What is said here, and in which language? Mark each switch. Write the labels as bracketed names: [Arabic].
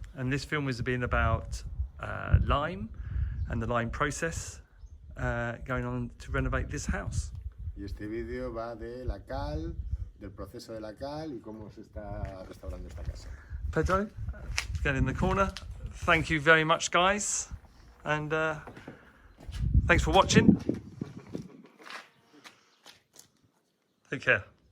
[English] And this film has been about lime and the lime process going on to renovate this house. [Spanish] Y este vídeo va de la cal, del proceso de la cal y cómo se está restaurando esta casa. [English] Pedro, get in the corner. Thank you very much, guys. And thanks for watching. Take care.